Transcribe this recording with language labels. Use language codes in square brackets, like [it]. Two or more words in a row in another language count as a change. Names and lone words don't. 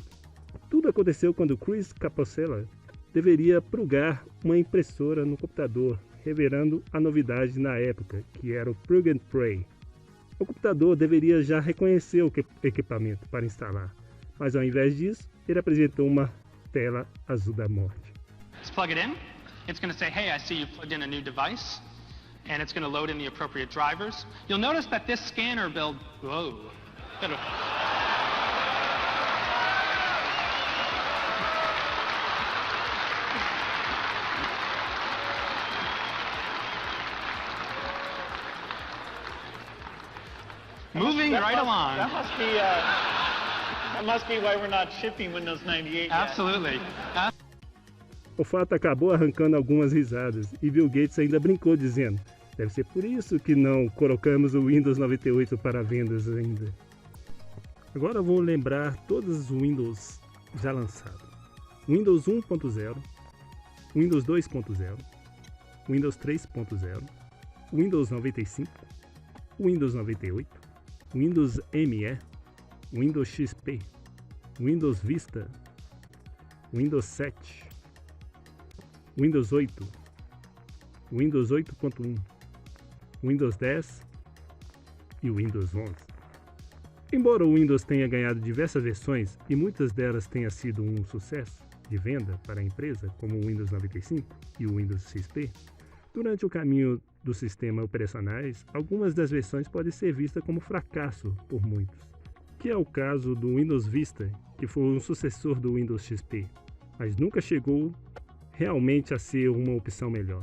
[pt] Tudo aconteceu quando Chris Capocella deveria plugar uma impressora no computador, revelando a novidade na época, que era o [en] Plug and Play. [pt] O computador deveria já reconhecer o equipamento para instalar, mas ao invés disso, ele apresentou uma tela azul da morte. [en] Just plug it in. It's going to say, hey, I see you plugged in a new device, and it's going to load in the appropriate drivers. You'll notice that this scanner build, whoa. Moving right along. That must be why we're not shipping Windows 98 yet. Absolutely. [pt] O fato acabou arrancando algumas risadas e Bill Gates ainda brincou dizendo: deve ser por isso que não colocamos o Windows 98 para vendas ainda. Agora vou lembrar todos os Windows já lançados: Windows 1.0, Windows 2.0, Windows 3.0, Windows 95, Windows 98, Windows ME, Windows XP, Windows Vista, Windows 7, Windows 8, Windows 8.1, Windows 10 e Windows 11. Embora o Windows tenha ganhado diversas versões e muitas delas tenham sido um sucesso de venda para a empresa, como o Windows 95 e o Windows XP, durante o caminho dos sistemas operacionais, algumas das versões podem ser vistas como fracasso por muitos, que é o caso do Windows Vista, que foi um sucessor do Windows XP, mas nunca chegou realmente a ser uma opção melhor.